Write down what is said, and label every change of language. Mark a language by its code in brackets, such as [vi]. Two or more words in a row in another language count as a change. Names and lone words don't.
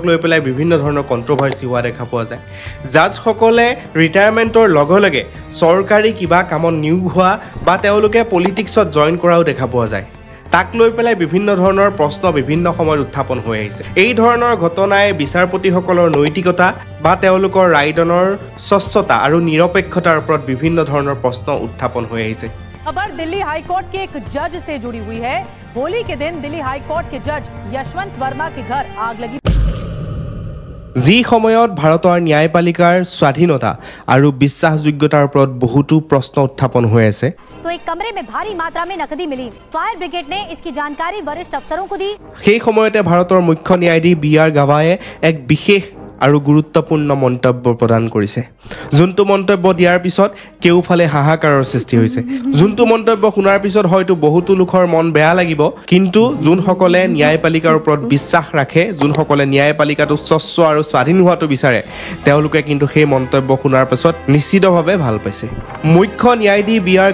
[as] লৈ পেলাই বিভিন্ন ধৰণৰ কন্ট্ৰভাৰ্সি হোৱা দেখা পোৱা যায় জাজসকলে ৰিটায়াৰমেন্টৰ লগে লগে চৰকাৰী কিবা কামত নিয়োগ হোৱা বা তেওঁলোকে পলিটিক্সত জয়েন কৰাও দেখা পোৱা যায় তাক লৈ পেলাই বিভিন্ন ধৰণৰ প্ৰশ্ন বিভিন্ন সময়ত উত্থাপন হৈ আহিছে এই ধৰণৰ ঘটনাই বিচাৰপতিসকলৰ নৈতিকতা বা তেওঁলোকৰ ৰায়দানৰ স্বচ্ছতা আৰু নিৰপেক্ষতাৰ ওপৰত বিভিন্ন ধৰণৰ প্ৰশ্ন উত্থাপন হৈ আহিছে [hi] खबर दिल्ली हाई कोर्ट के एक जज से जुड़ी हुई है होली के दिन दिल्ली हाई कोर्ट के जज यशवंत वर्मा के घर आग लगी [as] जी সময়ত ভাৰতৰ ন্যায়পালিকাৰ স্বাধীনতা আৰু বিশ্বাসযোগ্যতাৰ ওপৰত বহুতো প্ৰশ্ন উত্থাপন হৈ আছে [hi] तो एक कमरे में भारी मात्रा में नकदी मिली फायर ब्रिगेड ने इसकी जानकारी वरिष्ठ अफसरों को दी [as] সেই সময়তে ভাৰতৰ মুখ্য ন্যায়াধীশ বি.আৰ. গাৱায়ে এক বিশেষ আৰু গুৰুত্বপূৰ্ণ মন্তব্য প্ৰদান কৰিছে যোনটো মন্তব্য দিয়াৰ পিছত কেউফালে হাহাকাৰৰ সৃষ্টি হৈছে যোনটো মন্তব্য শুনাৰ পিছত হয়তো বহুতো লোকৰ মন বেয়া লাগিব কিন্তু যোনসকলে ন্যায়পালিকাৰ ওপৰত বিশ্বাস ৰাখে যোনসকলে ন্যায়পালিকাটো স্বচ্ছ আৰু স্বাধীন হোৱাটো বিচাৰে তেওঁলোকে কিন্তু সেই মন্তব্য শুনাৰ পিছত নিশ্চিতভাৱে ভাল পাইছে মুখ্য ন্যায়াধীশ বি.আৰ.